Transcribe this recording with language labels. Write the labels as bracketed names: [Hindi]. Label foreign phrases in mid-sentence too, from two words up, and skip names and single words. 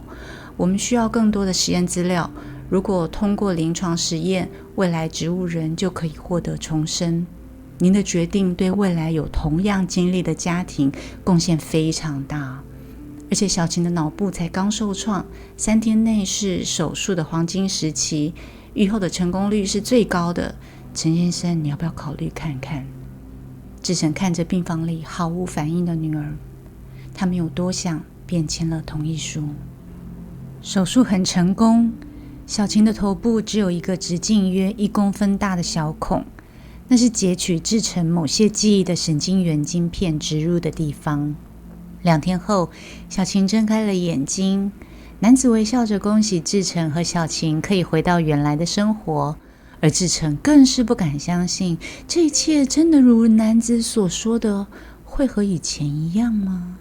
[Chinese] 我們需要更多的實驗資料，如果通過臨床實驗，未來植物人就可以獲得重生。您的決定對未來有同樣經歷的家庭貢獻非常大。而且小晴的腦部才剛受創，3天內是手術的黃金時期，預後的成功率是最高的。陳先生，你要不要考慮看看？志成看着病房裡毫無反應的女兒，他沒有多想，便簽了同意書。手術很成功，小晴的頭部只有一個直徑約1公分大的小孔，那是截取志成某些記憶的神經元晶片植入的地方。2天後，小晴睜開了眼睛，男子微笑着恭喜志成和小晴可以回到原來的生活，而志成更是不敢相信，這一切真的如男子所說的會和以前一樣嗎？